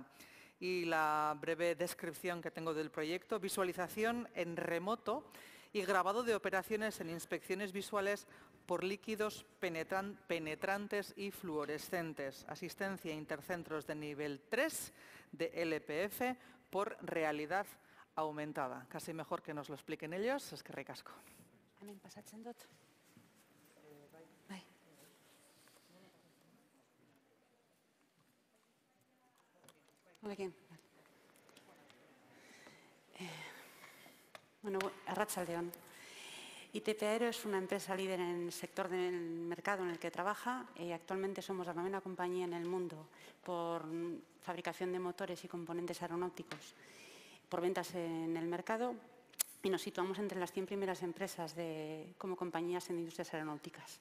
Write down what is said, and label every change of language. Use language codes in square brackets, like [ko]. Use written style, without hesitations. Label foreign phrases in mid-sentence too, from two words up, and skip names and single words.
[es] Y la breve descripción que tengo del proyecto, visualización en remoto y grabado de operaciones en inspecciones visuales por líquidos penetrantes y fluorescentes. Asistencia a intercentros de nivel 3 de LPF por realidad aumentada. Casi mejor que nos lo expliquen ellos. [eu] Eskerrik asko. Hemen pasatzen dut. Bai. Honekin. Bueno, arratsaldeon. [es] ITP Aero es una empresa líder en el sector del mercado en el que trabaja. Actualmente somos la 9ª compañía en el mundo por fabricación de motores y componentes aeronáuticos por ventas en el mercado y nos situamos entre las 100 primeras empresas como compañías en industrias aeronáuticas.